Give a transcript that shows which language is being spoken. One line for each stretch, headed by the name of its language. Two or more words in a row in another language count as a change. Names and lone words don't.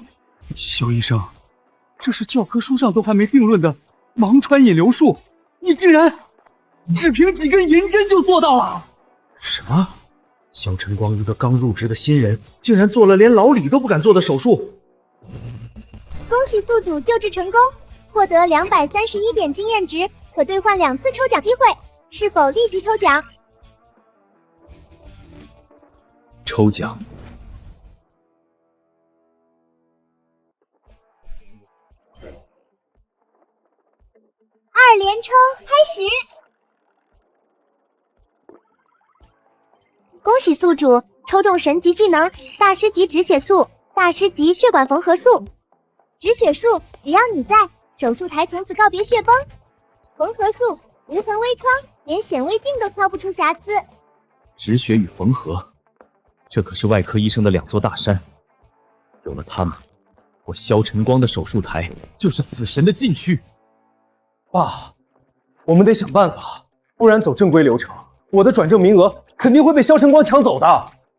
Chinese: 肖医生，这是教科书上都还没定论的盲穿引流术，你竟然只凭几根银针就做到了？什么？肖晨光一个刚入职的新人，竟然做了连老李都不敢做的手术！恭喜宿主救治成功，获得231点经驗值，可兑換2 次抽獎機會，是否立即抽獎？抽獎。 2連抽開始。恭喜宿主抽中神級技能大師級止血術、大師級血管縫合術。止血術，只要你在，手術台從此告別血崩。縫合術，無痕微創，連顯微鏡都挑不出瑕疵。止血與縫合，這可是外科醫生的2座大山。有了他們，我蕭晨光的手術台就是死神的禁區。爸，我們得想辦法，不然走正規流程，我的轉正名額肯定會被蕭晨光搶走的。